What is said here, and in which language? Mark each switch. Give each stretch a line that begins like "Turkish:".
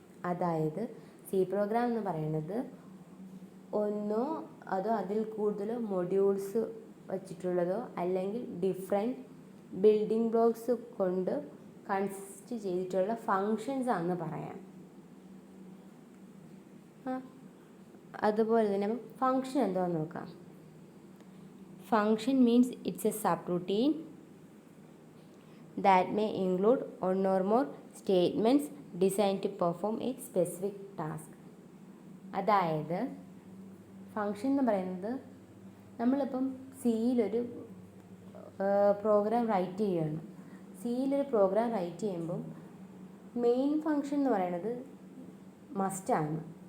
Malayalam: അതായത് C programme എന്ന് പറയുന്നത് ഒന്നോ അതോ അതിൽ കൂടുതലോ മൊഡ്യൂൾസ് വച്ചിട്ടുള്ളതോ അല്ലെങ്കിൽ ഡിഫറെൻറ്റ് ബിൽഡിംഗ് ബ്ലോക്സ് കൊണ്ട് കൺസിസ്റ്റ് ചെയ്തിട്ടുള്ള ഫങ്ഷൻസ് ആണെന്ന് പറയാം. അതുപോലെ തന്നെ ഫങ്ഷൻ എന്താണെന്ന് നോക്കാം.
English: Function means it's a subroutine that may include one or more statements designed to perform a specific task.
Malayalam: അതായത് ഫങ്ഷൻ എന്ന് പറയുന്നത് നമ്മളിപ്പം സിയിലൊരു പ്രോഗ്രാം റൈറ്റ് ചെയ്യുകയാണ്. സിയിലൊരു പ്രോഗ്രാം റൈറ്റ് ചെയ്യുമ്പം മെയിൻ ഫങ്ഷൻ എന്ന് പറയുന്നത് മസ്റ്റാണ്.